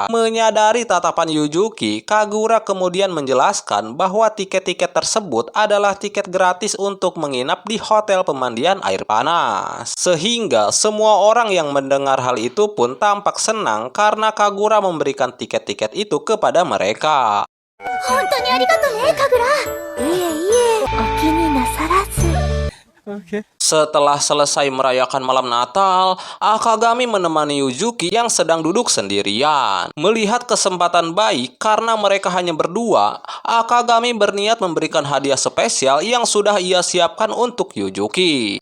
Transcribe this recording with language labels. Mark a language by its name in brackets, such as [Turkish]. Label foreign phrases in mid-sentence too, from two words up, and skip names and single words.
[Indonesian] Menyadari tatapan Yujuki, Kagura kemudian menjelaskan bahwa tiket-tiket tersebut adalah tiket gratis untuk menginap di hotel pemandian air panas. Sehingga semua orang yang mendengar hal itu pun tampak senang karena Kagura memberikan tiket-tiket itu kepada mereka. [Japanese] 本当にありがとね、カグラ。いえいえ、お気になさらず。 [Indonesian] Okay. Setelah selesai merayakan malam Natal, Akagami menemani Yuzuki yang sedang duduk sendirian. Melihat kesempatan baik karena mereka hanya berdua, Akagami berniat memberikan hadiah spesial yang sudah ia siapkan untuk Yuzuki.